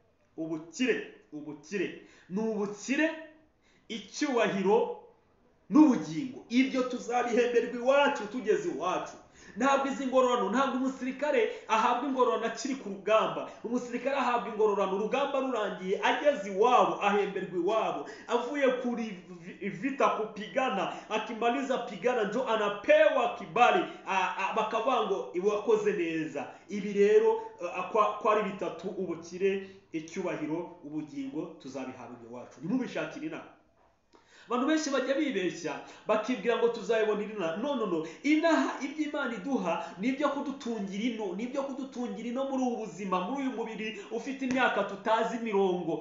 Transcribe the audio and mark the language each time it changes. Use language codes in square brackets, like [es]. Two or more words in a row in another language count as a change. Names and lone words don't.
[rw] Ubukire ni ubukire, icyubahiro n'ubugingo. Ibyo tuzabihemberwa iwacu tugeze iwacu. Ntabwo izi ngororano, ntabwo umusirikare ahabwa ingororano akiri ku rugamba. Umusirikare ahabwa ingororano urugamba rurangiye, ageze iwabo ahemberwa iwabo. [sw] Avuye kuri vita kupigana, akimaliza pigana njo anapewa kibali, [rw] bakavuga ngo wakoze neza. Ibi rero ko ari bitatu, ubukire, icyubahiro, ubugingo, tuzabihabwa iwacu. Nimubishakire inama. Abantu benshi bajya bibeshya bakibwira ngo tuzayibonera inaha. No. Inaha ibyo Imana iduha nibyo kudutungira ino, nibyo kudutungira ino muri ubu buzima, muri uyu mubiri ufite imyaka tutazi mirongo.